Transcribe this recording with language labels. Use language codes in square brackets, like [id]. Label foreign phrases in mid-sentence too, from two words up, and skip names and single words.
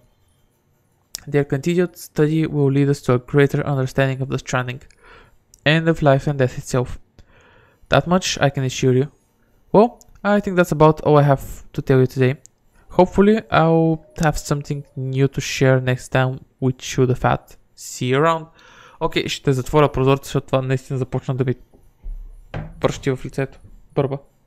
[en] Their continued study will lead us to a greater understanding of the Stranding, and of life and death itself. That much I can assure you. Well, I think that's about all I have to tell you today. Hopefully, I'll have something new to share next time we chew the fat. See you around. [bg] Окей, ще затворя прозорца, защото това наистина започна да ми пръщи в лицето. Бърба.